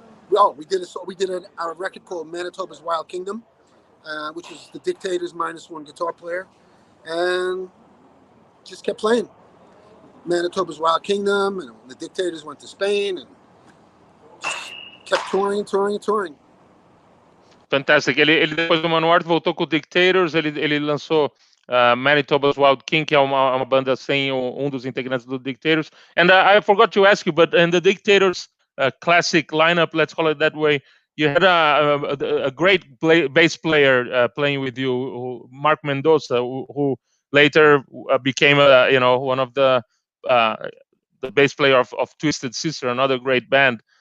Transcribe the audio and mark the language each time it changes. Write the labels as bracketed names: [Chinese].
[English] Well, we did a record called Manitoba's Wild Kingdom, which is the Dictators minus one guitar player, and just kept playing Manitoba's Wild Kingdom, and the Dictators went to Spain, and just kept touring. Fantastic. [Portuguese] Ele depois do Manowar voltou com o Dictators, ele lançou Manitoba's Wild King, que é uma banda sem um dos integrantes do Dictators. [English] And I forgot to ask you, but in the Dictators classic lineup, let's call it that way, you had a great bass player playing with you, Mark Mendoza, who later became one of the bass player of Twisted Sister, another great band.